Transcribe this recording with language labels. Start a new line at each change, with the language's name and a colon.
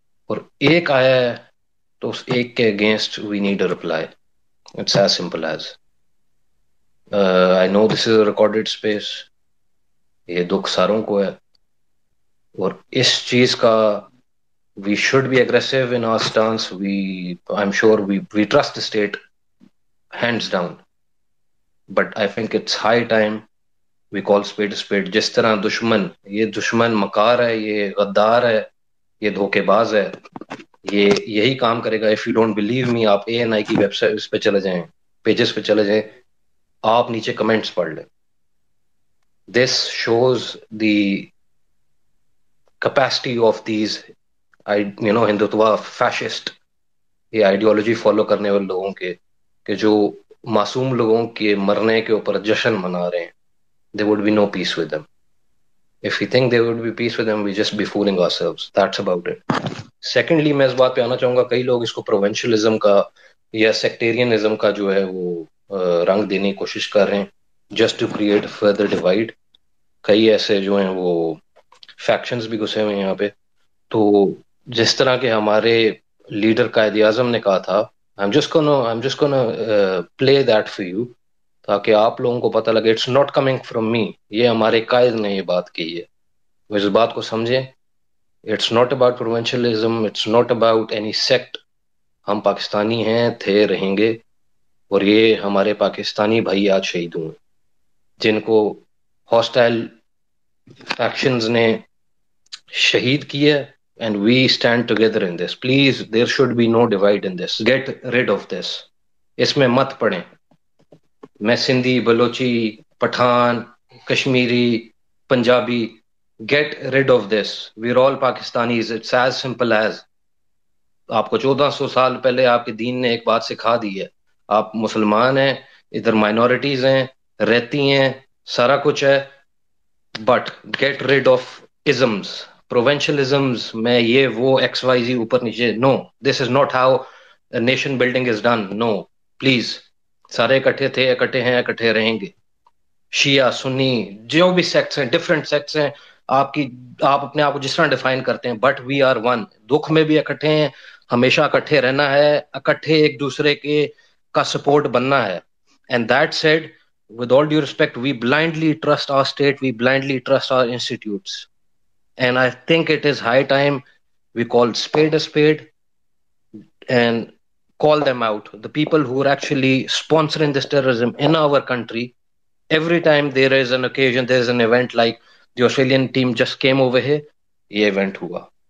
Urdu: اور ایک آیا ہے تو اس ایک کے against
English: We need a reply. It's as simple as. I know this is a recorded space,
Urdu: یہ دکھ ساروں کو ہے، اور اس چیز کا
English: we should be aggressive in our stance. I'm sure we trust the state hands down, but I think it's high time we call spade a spade.
Urdu: جس طرح یہ دشمن مکار ہے، یہ غدار ہے، یہ دھوکے باز ہے، یہ یہی کام کرے گا.
English: if you don't believe me،
Urdu: آپ ANI کی ویب سائٹ پہ چلے جائیں، پیجز پہ چلے جائیں، آپ نیچے کمنٹس پڑھ لیں.
English: this shows the capacity of these
Urdu: Hindutva fascist, یہ آئیڈیالوجی فالو کرنے والے لوگوں کے، کہ جو معصوم لوگوں کے مرنے کے اوپر جشن منا رہے ہیں.
English: there would be no peace with them. if we think there would be peace with them, we just be fooling ourselves. That's about it.
Urdu: Secondly، میں اس بات پہ آنا چاہوں گا، کئی لوگ اس کو پروونشلزم کا یا سیکٹیرینزم کا جو ہے وہ رنگ دینے کی کوشش کر رہے ہیں،
English: just to create further divide.
Urdu: کئی ایسے جو ہیں وہ فیکشنز بھی گھسے ہوئے ہیں یہاں پہ. تو جس طرح کہ ہمارے لیڈر قائد اعظم نے کہا تھا،
English: I'm just gonna play that for you
Urdu: تاکہ آپ لوگوں کو پتہ لگے
English: it's not coming from me.
Urdu: یہ ہمارے قائد نے یہ بات کی ہے، وہ اس بات کو سمجھیں.
English: it's not about provincialism, it's not about any sect.
Urdu: ہم پاکستانی ہیں، تھے، رہیں گے، اور یہ ہمارے پاکستانی بھائی آج شہید ہوئے جن کو ہاسٹائل فیکشنز نے شہید کیا.
English: And we stand together in this. Please, there should be no divide in this. Get rid of this.
Urdu: اس میں مت پڑیں. میں Sindhi, Balochi, Pathan, Kashmiri, Punjabi,
English: get rid of this. We're all Pakistanis. It's as simple as.
Urdu: آپ کو 1400 سال پہلے آپ کے دین نے ایک بات سکھا دی ہے. آپ مسلمان ہیں، ادھر مائنورٹیز ہیں، رہتی ہیں، سارا کچھ ہے،
English: but get rid of isms.
Urdu: Provincialisms میں یہ وہ XYZ اوپر نیچے.
English: No, this is not how nation building is done. No, please.
Urdu: سارے اکٹھے تھے، اکٹھے ہیں، اکٹھے رہیں گے. شیعہ، سنی، جو بھی سیکٹس ہیں، ڈفرینٹ سیکٹس ہیں، آپ اپنے آپ کو جس طرح ڈیفائن کرتے ہیں،
English: But we are one.
Urdu: دکھ میں بھی اکٹھے ہیں، ہمیشہ اکٹھے رہنا ہے، اکٹھے ایک دوسرے کا سپورٹ بننا ہے.
English: And that said, with all due respect, we blindly trust our state, we blindly trust our institutes. And I think it is high time we call spade a spade and call them out. The people who are actually sponsoring this terrorism in our country, every time there is an occasion, there is an event like the Australian team just came over here,
Urdu: ye event hua.